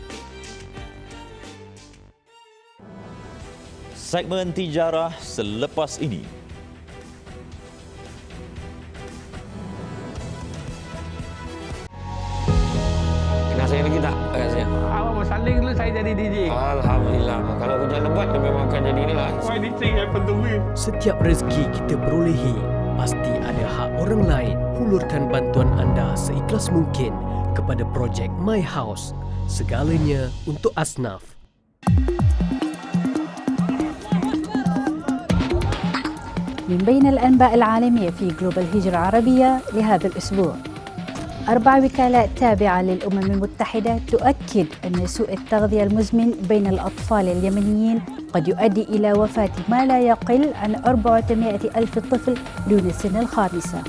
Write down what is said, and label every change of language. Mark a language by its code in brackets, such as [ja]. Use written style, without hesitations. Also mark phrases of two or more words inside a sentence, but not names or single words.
[ms] Segmen Tijarah selepas ini. Kenal saya lagi tak? Saya. Awak bersaling dulu saya jadi DJ. Alhamdulillah. Kalau hujan lebat dia memang akan jadi inilah. [en] Why this thing happen to me? [ms] Setiap rezeki kita perolehi, pasti ada hak orang lain. Hulurkan bantuan anda seikhlas mungkin kepada projek My House. Segalanya untuk asnaf. [ar] من بين الأنباء العالمية في جلوبال هجرة عربية لهذا الأسبوع 4 وكالات تابعة للأمم المتحدة تؤكد أن سوء التغذية المزمن بين الأطفال اليمنيين قد يؤدي إلى وفاة ما لا يقل عن 400,000 طفل دون سن الخامسة.